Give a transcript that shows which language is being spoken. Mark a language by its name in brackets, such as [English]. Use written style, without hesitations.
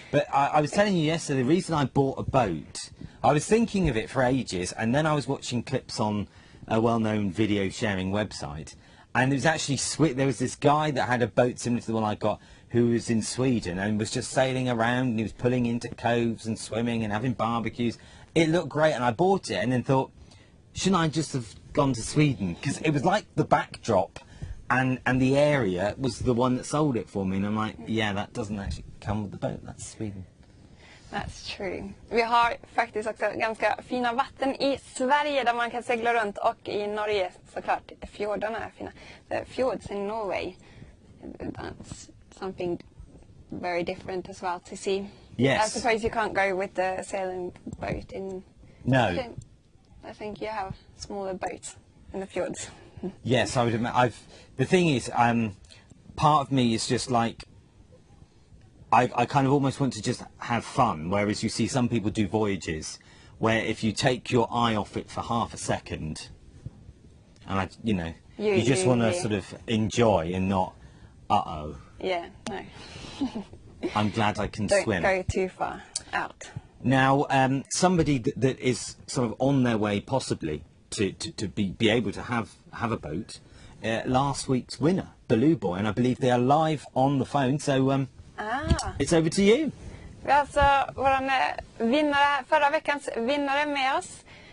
[English] But I was telling you yesterday, the reason I bought a boat, I was thinking of it for ages, and then I was watching clips on a well-known video sharing website, and there was actually there was this guy that had a boat similar to the one I got, who was in Sweden and was just sailing around, and he was pulling into coves and swimming and having barbecues. It looked great, and I bought it and then thought, shouldn't I just have gone to Sweden? Because it was like the backdrop and the area was the one that sold it for me, and I'm like, yeah, that doesn't actually come with the boat, that's Sweden. That's true. [Swedish] Vi har faktiskt också ganska fina vatten i Sverige där man kan segla runt, och i Norge såklart. Fjordarna är fina. [English] The fjords in Norway, that's something very different as well to see. Yes. I suppose you can't go with the sailing boat in... No. I think you have smaller boats in the fjords. Yes, I would admit. The thing is, part of me is just like, I kind of almost want to just have fun, whereas you see some people do voyages where if you take your eye off it for half a second, and you just want to sort of enjoy and not, uh-oh. Yeah, no. I'm glad I can swim. Don't go too far out. Now, somebody that is sort of on their way possibly to be able to have a boat, last week's winner, Blue Boy, and I believe they are live on the phone, so it's over to you. [Swedish] Vi har alltså våran vinnare, förra veckans vinnare med oss.